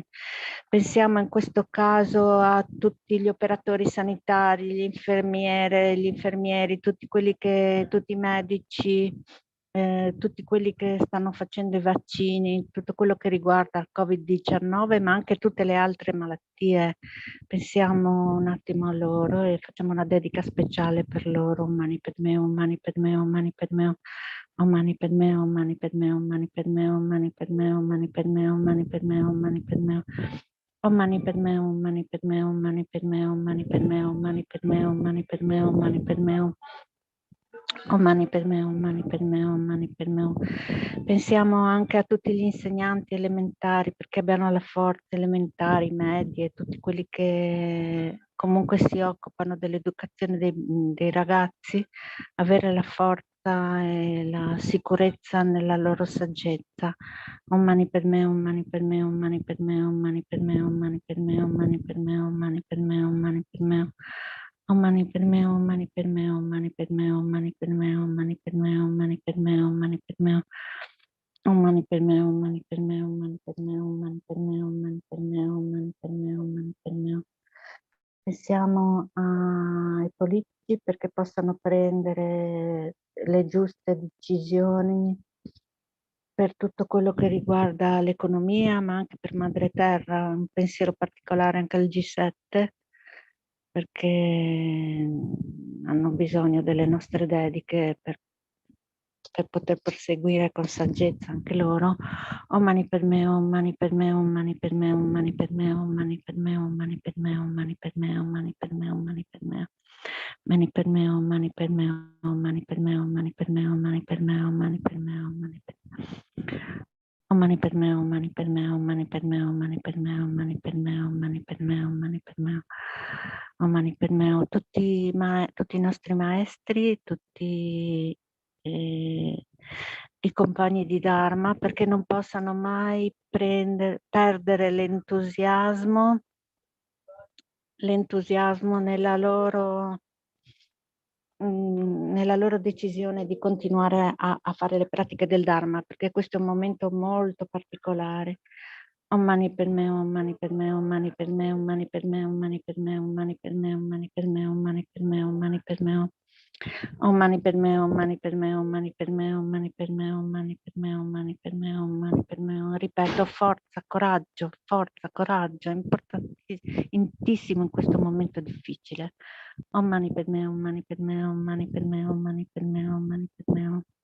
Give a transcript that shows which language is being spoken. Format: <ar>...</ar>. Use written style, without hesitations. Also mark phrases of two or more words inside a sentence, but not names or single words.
<it>Pensiamo in questo caso a tutti gli operatori sanitari, gli infermieri, tutti i medici, tutti quelli che stanno facendo i vaccini, tutto quello che riguarda il Covid-19, ma anche tutte le altre malattie. Pensiamo un attimo a loro e facciamo una dedica speciale per loro.</it> <sa>Om Mani Padme, Om Mani Padme, Om Mani Padme, Om Mani Padme, Om Mani Padme, Om Mani Padme, Om Mani Padme, Om Mani Padme, Om Mani Padme, Om Mani Padme, Om Mani Padme, Om Mani Padme, Om Mani Padme, Om Mani Padme, Om Mani Padme, Om Mani Padme, Om Mani Padme, Om Mani Padme, Om Mani Padme, Om Mani Padme.</sa> <it>Pensiamo anche a tutti gli insegnanti elementari, perché abbiano la forza, elementari, medie, tutti quelli che comunque si occupano dell'educazione dei ragazzi, avere la forza e la sicurezza nella loro saggezza.</it> <sa>Om Mani Padme, Om Mani Padme, Om Mani Padme, Om Mani Padme, Om Mani Padme, Om Mani Padme, Om Mani Padme, Om Mani Padme. Om Mani Padme, Om Mani Padme, Om Mani Padme, Om Mani Padme, Om Mani Padme, Om Mani Padme, Om Mani Padme, Om Mani Padme, Om Mani Padme, Om Mani Padme, Om Mani Padme, Om Mani Padme, Om Mani Padme, Om Mani Padme.</sa> <it>Pensiamo ai politici perché possano prendere le giuste decisioni per tutto quello che riguarda l'economia, ma anche per Madre Terra, un pensiero particolare anche al G7, perché hanno bisogno delle nostre dediche per poter proseguire con saggezza anche loro.</it> <sa>Om Mani Padme, Om Mani Padme, Om Mani Padme, Om Mani Padme, Om Mani Padme, Om Mani Padme, Om Mani Padme, Om Mani Padme, Om Mani Padme, Mani Padme, Om Mani Padme, Om Mani Padme, Om Mani Padme, Om Mani Padme, Om Mani Padme, Om Mani Padme. Om Mani Padme, Om Mani Padme, Om Mani Padme, Om Mani Padme, Om Mani Padme, Om Mani Padme, Om Mani Padme, Om Mani Padme,</sa> <it>tutti i nostri maestri, tutti i compagni di Dharma, perché non possano mai perdere l'entusiasmo nella loro decisione di continuare a fare le pratiche del Dharma, perché questo è un momento molto particolare.</it> <sa>Om Mani Padme, Om Mani Padme, Om Mani Padme, Om Mani Padme, Om Mani Padme, Om Mani Padme, Om Mani Padme, Om Mani Padme, Om Mani Padme, Om mani per me, om mani per me, om mani per me, om mani per me, om mani per me, om mani per me, om mani per me.</sa> <it>Ripeto, forza, coraggio, è importantissimo in questo momento difficile.</it> <sa>Om mani per me, om mani per me, om mani per me, om mani per me, om mani per me.</sa>